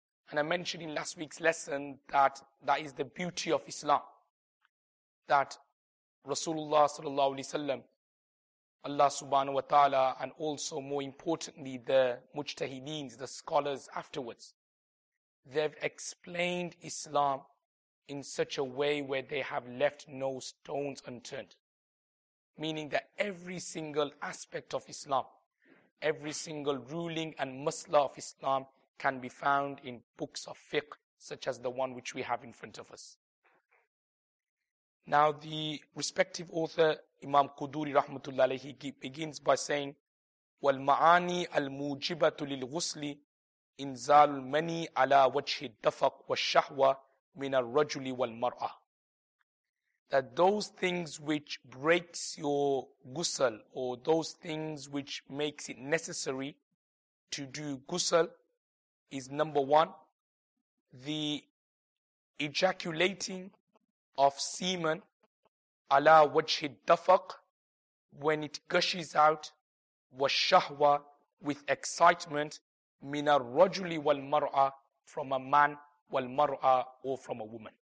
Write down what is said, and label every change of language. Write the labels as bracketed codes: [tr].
[en] And I mentioned in last week's lesson that that is the beauty of Islam, that Rasulullah sallallahu alaihi wasallam, Allah subhanahu wa ta'ala, and also more importantly the mujtahideens, the scholars afterwards, they've explained Islam in such a way where they have left no stones unturned. Meaning that every single aspect of Islam, every single ruling and masla of Islam can be found in books of fiqh, such as the one which we have in front of us. Now, the respective author, Imam Quduri rahmatullah alayhi, begins by saying, [ar] وَالْمَعَانِي الْمُوجِبَةُ لِلْغُسْلِ إِنْزَالُ الْمَنِي عَلَى وَجْهِ الدَّفَقِ وَالشَّهْوَةِ مِنَ الرَّجُلِ وَالْمَرْأَةِ. [en] That those things which breaks your ghusl, or those things which makes it necessary to do ghusl, is number 1, the ejaculating of semen [ar] ala wajhi dafaq, [en] when it gushes out, [ar] was shahwa, [en] with excitement, [ar] min ar-rajuli wal mar'a, [en] from a man, [ar] wal mar'a, [en] or from a woman.